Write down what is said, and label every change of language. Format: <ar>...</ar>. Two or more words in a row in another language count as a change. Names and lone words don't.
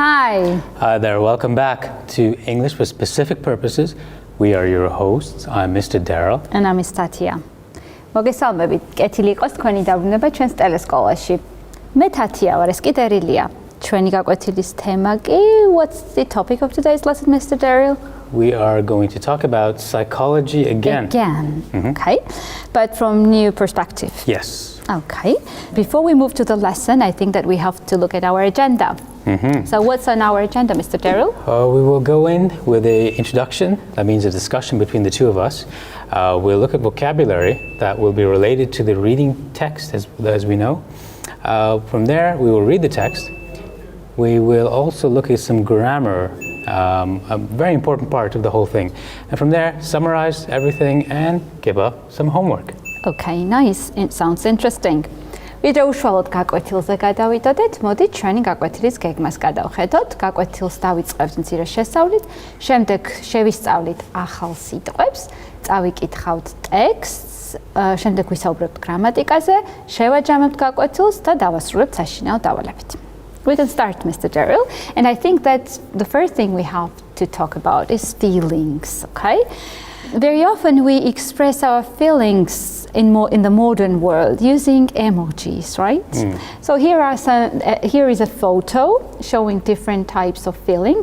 <en>Hi. Hi there, welcome back to English for Specific Purposes. We are your hosts. I'm Mr. Daryl. And I'm Miss Tatia.</en> <ka>მოგესალმებით. კეთილი იყოს თქვენი დაბრუნება ჩვენს ტელესკოლაში. მე თათია ვარ, ეს კი დერილია. ჩვენი გაკვეთილის თემა კი</ka> <en>what's the topic of today's lesson, Mr. Daryl? We are going to talk about psychology again. Okay. But from new perspective. Yes. Okay. Before we move to the lesson, I think that we have to look at our agenda. So what's on our agenda, Mr. Daryl? We will go in with an introduction. That means a discussion between the two of us. We'll look at vocabulary that will be related to the reading text, as we know. From there, we will read the text. We will also look at some grammar, a very important part of the whole thing. And from there, summarize everything and give up some homework. Okay, nice. It sounds interesting.</en> <ka>ვიდრე უშუალოდ გაკვეთილზე გადავიდოდეთ, მოდით ჩვენი გაკვეთილის გეგმას გადავხედოთ. გაკვეთილს დავიწყებთ მცირე შესწავლით, შემდეგ შევისწავლით ახალ სიტყვებს, წავიკითხავთ ტექსტს, შემდეგ ვისაუბრებთ გრამატიკაზე, შევაჯამებთ გაკვეთილს და დავასრულებთ საშინაო დავალებით.</ka> <en>We can start, Mr. Daryl, and I think that the first thing we have to talk about is feelings, okay? Very often we express our feelings in the modern world using emojis, right? So here is a photo showing different types of feelings.</en>